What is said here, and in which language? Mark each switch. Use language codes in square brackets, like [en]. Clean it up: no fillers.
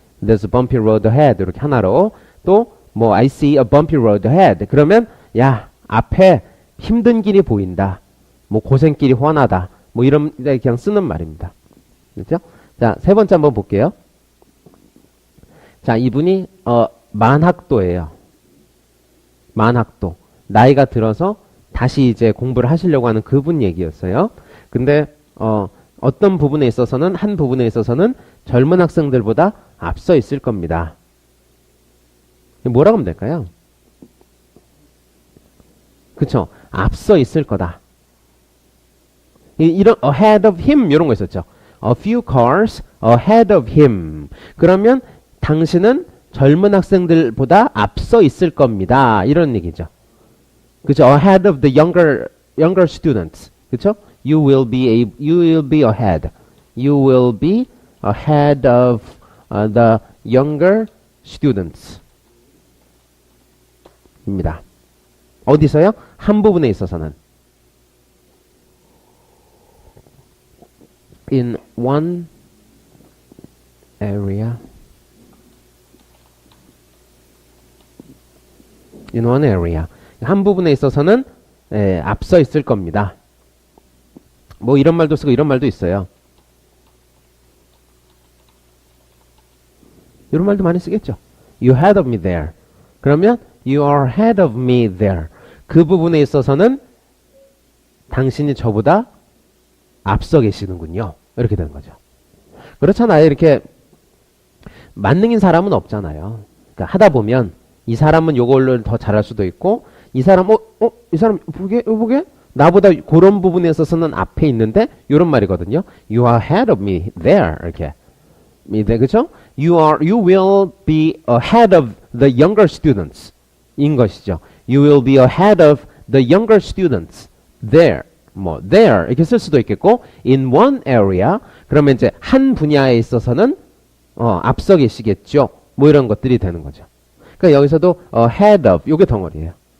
[en] there's a bumpy road ahead. [ko] 이렇게 하나로. 또 뭐 [en] I see a bumpy road ahead. [ko] 그러면 야, 앞에 힘든 길이 보인다. 뭐 고생길이 훤하다. 뭐 이런 데 그냥 쓰는 말입니다. 그렇죠? 자, 세 번째 한번 볼게요. 자, 이분이 만학도예요. 만학도. 나이가 들어서 다시 이제 공부를 하시려고 하는 그분 얘기였어요. 근데 어떤 부분에 있어서는 한 부분에 있어서는 젊은 학생들보다 앞서 있을 겁니다. 뭐라고 하면 될까요? 그쵸? 앞서 있을 거다. 이런 [en] ahead of him [ko] 이런 거 있었죠. [en] A few cars ahead of him. [ko] 그러면 당신은 젊은 학생들보다 앞서 있을 겁니다. 이런 얘기죠. 그죠? [en] Ahead of the younger students. [ko] 그죠? [en] You will be ahead. You will be ahead of the younger students. [ko] 입니다. 어디서요? 한 부분에 있어서는. [en] In one area. In one area. [ko] 한 부분에 있어서는 앞서 있을 겁니다. 뭐 이런 말도 쓰고 이런 말도 있어요. 이런 말도 많이 쓰겠죠. [en] You ahead of me there. [ko] 그러면 [en] you are ahead of me there. [ko] 그 부분에 있어서는 당신이 저보다 앞서 계시는군요. 이렇게 되는 거죠. 그렇잖아요. 이렇게 만능인 사람은 없잖아요. 그러니까 하다 보면 이 사람은 요걸로 더 잘할 수도 있고 이 사람 이 사람 보게 나보다 그런 부분에 있어서는 앞에 있는데 이런 말이거든요. [en] You are ahead of me there. [ko] 이렇게 그렇죠? [en] You will be ahead of the younger students. [ko] 인 것이죠. [en] You will be ahead of the younger students. There. [ko] 뭐 there 이렇게 쓸 수도 있겠고 [en] in one area [ko] 그러면 이제 한 분야에 있어서는 앞서 계시겠죠. 뭐 이런 것들이 되는 거죠. 그러니까 여기서도 ahead of 요게 덩어리예요.